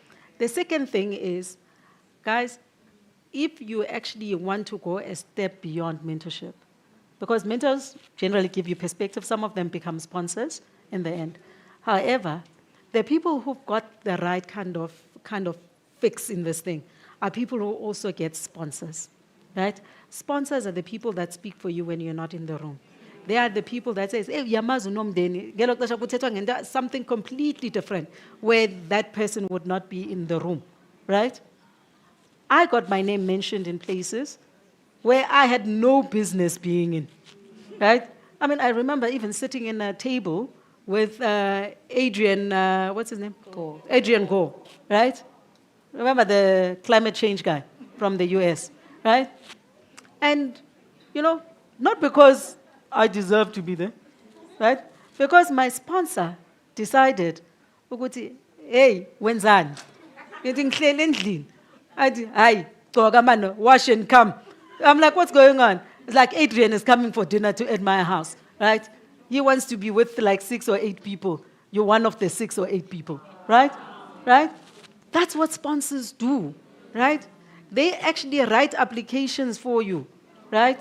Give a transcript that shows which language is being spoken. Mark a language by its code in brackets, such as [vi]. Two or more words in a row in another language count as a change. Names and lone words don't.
[en] The second thing is, guys, if you actually want to go a step beyond mentorship, because mentors generally give you perspective, some of them become sponsors in the end. However, the people who've got the right kind of fix in this thing are people who also get sponsors, right? Sponsors are the people that speak for you when you're not in the room. They are the people that says, [xh] hey, yamazi unomndeni, ngelo xesha kuthethwa ngento, [en] something completely different, where that person would not be in the room, right? I got my name mentioned in places where I had no business being in, right? I mean, I remember even sitting in a table with Adrian, what's his name? Gore. Adrian Gore, right? Remember the climate change guy from the US, right? And, you know, not because I deserve to be there, right? Because my sponsor decided, [zu] ukuthi, hey, wenzani? Ngithi ngihleli endlini. Athi, hayi, gqoka [en] man, wash and come. I'm like, what's going on? It's like Adrian is coming for dinner at my house, right? He wants to be with like 6 or 8 people. You're one of the 6 or 8 people, right? Right? That's what sponsors do, right? They actually write applications for you, right?